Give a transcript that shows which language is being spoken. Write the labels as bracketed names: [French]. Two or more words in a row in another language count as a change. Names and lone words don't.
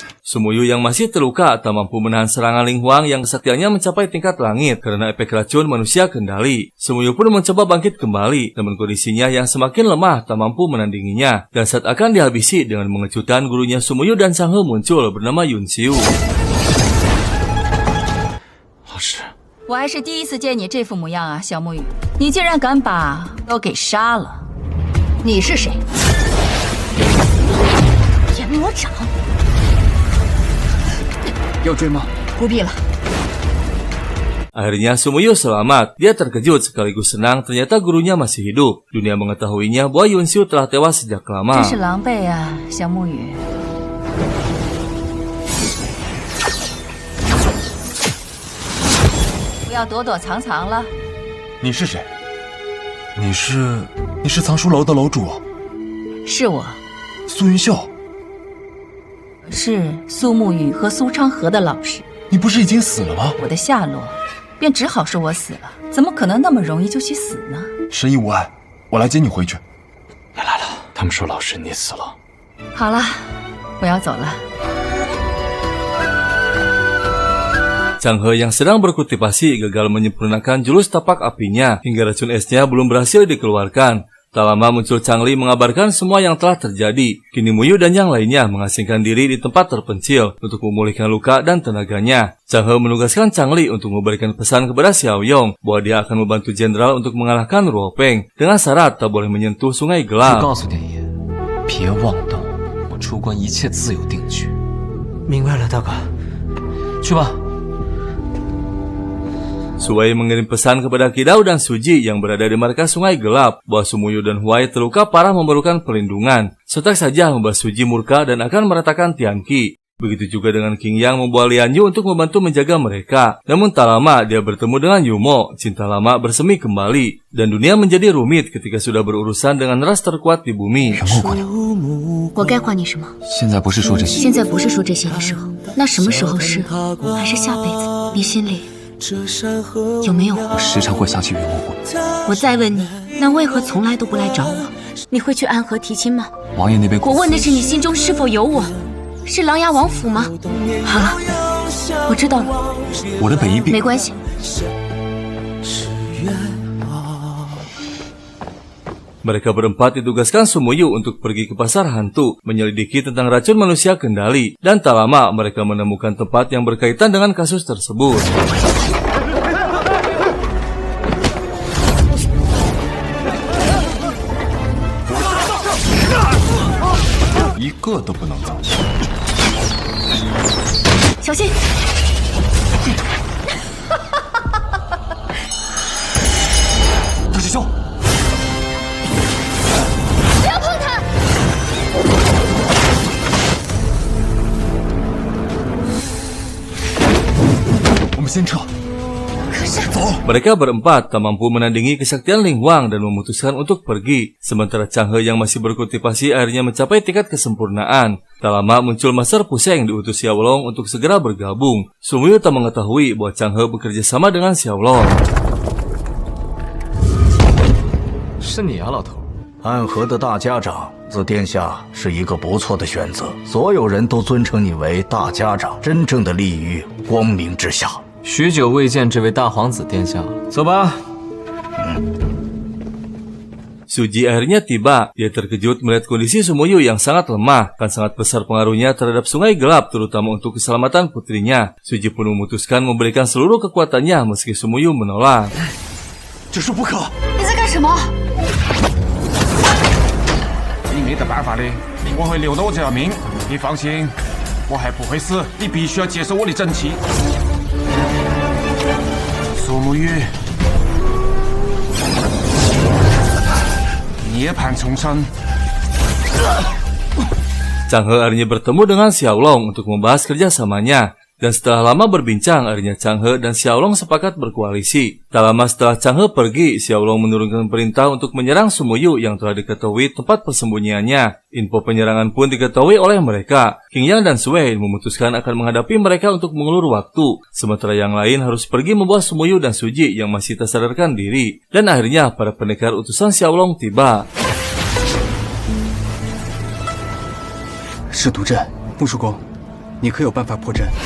[Indonesian] Sumuyu yang masih terluka tak mampu menahan serangan Ling Huang yang kesaktiannya mencapai tingkat langit karena efek racun manusia kendali. Sumuyu pun mencoba bangkit kembali, namun kondisinya yang semakin lemah tak mampu menandinginya. Dan saat akan dihabisi dengan mengejutkan, gurunya Sumuyu dan Chang He muncul bernama Yun Xiu. [Chinese] 老师，我还是第一次见你这副模样啊，小木雨！你竟然敢把都给杀了！你是谁？阎魔掌。要追吗？不必了。 [Indonesian] Akhirnya Sumuyu selamat. Dia terkejut sekaligus senang ternyata gurunya masih hidup. Dunia mengetahuinya bahwa Yun Xiu telah tewas sejak lama. [Chinese] 真是狼狈啊，小木雨。不要躲躲藏藏了。你是谁？你是藏书楼的楼主？是我，苏云秀。是苏沐雨和苏昌河的老师。你不是已经死了吗？我的下落，便只好说我死了。怎么可能那么容易就去死呢？神医无碍，我来接你回去。你来了，他们说老师你死了。好了，我要走了。 [Indonesian] Chang He yang sedang berkultivasi gagal menyempurnakan jurus tapak apinya hingga racun esnya belum berhasil dikeluarkan. Tak lama muncul Chang Li mengabarkan semua yang telah terjadi. Kini Muyu dan yang lainnya mengasingkan diri di tempat terpencil untuk memulihkan luka dan tenaganya. Chang He menugaskan Chang Li untuk memberikan pesan kepada Xiao Yong bahwa dia akan membantu jenderal untuk mengalahkan Ruo Peng dengan syarat tak boleh menyentuh Sungai Gelap. [Chinese] 我告诉殿爷，别妄动，我出关一切自有定局。明白了，大哥，去吧。 [Indonesian] Suwei mengirim pesan kepada Qidao dan Suji yang berada di markas Sungai Gelap bahwa Sumuyu dan Huai terluka parah memerlukan perlindungan. Sontak saja membuat Suji murka dan akan meratakan Tianqi. Begitu juga dengan King Yang membawa Lian Yu untuk membantu menjaga mereka. Namun tak lama dia bertemu dengan Yumo, cinta lama bersemi kembali. Dan dunia menjadi rumit ketika sudah berurusan dengan ras terkuat di bumi. [Chinese] 我该还你什么？现在不是说这些，现在不是说这些的时候，那什么时候是？还是下辈子？你心里 有没有我？我时常会想起云无魂。我再问你，那为何从来都不来找我？你会去安河提亲吗？王爷那边，我问的是你心中是否有我？是琅琊王府吗？好了，我知道了。我的本意并没关系。 [Indonesian] Mereka berempat ditugaskan Sumuyu untuk pergi ke pasar hantu, menyelidiki tentang racun manusia kendali, dan tak lama mereka menemukan tempat yang berkaitan dengan kasus tersebut. [Chinese] 一个都不能走。小心！大师兄，不要碰他！我们先撤。 [Indonesian] Mereka berempat tak mampu menandingi kesaktian Ling Huang dan memutuskan untuk pergi. Sementara Chang He yang masih berkultivasi akhirnya mencapai tingkat kesempurnaan. Tak lama muncul Master Puseng diutus Xiaolong untuk segera bergabung. Sumuyu tak mengetahui bahwa Chang He bekerja sama dengan Xiaolong. [Chinese] 是你啊，老头。安和的大家长，自殿下是一个不错的选择。所有人都尊称你为大家长，真正的立于光明之下。许久未见这位大皇子殿下，走吧。 [Indonesian] Suji akhirnya tiba. Dia terkejut melihat kondisi Sumuyu yang sangat lemah, kan sangat besar pengaruhnya terhadap Sungai Gelap, terutama untuk keselamatan putrinya. Suji pun memutuskan memberikan seluruh kekuatannya meski Sumuyu menolak. [Chinese] 这是不可！你在干什么？你没得办法的，我会留着我这条命。你放心，我还不会死，你必须要接受我的整齐。苏沐雨，涅槃重生。 [Indonesian] Chang He akhirnya bertemu dengan Xiaolong untuk membahas kerjasamanya. Dan setelah lama berbincang, akhirnya Chang He dan Xiaolong sepakat berkoalisi. Tak lama setelah Chang He pergi, Xiaolong menurunkan perintah untuk menyerang Sumuyu yang telah diketahui tempat persembunyiannya. Info penyerangan pun diketahui oleh mereka. King Yang dan Suwei memutuskan akan menghadapi mereka untuk mengulur waktu. Sementara yang lain harus pergi membawa Sumuyu dan Suji yang masih tak sadarkan diri. Dan akhirnya para pendekar utusan Xiaolong tiba. [Chinese] 是毒阵，木树公， 你可有办法破阵？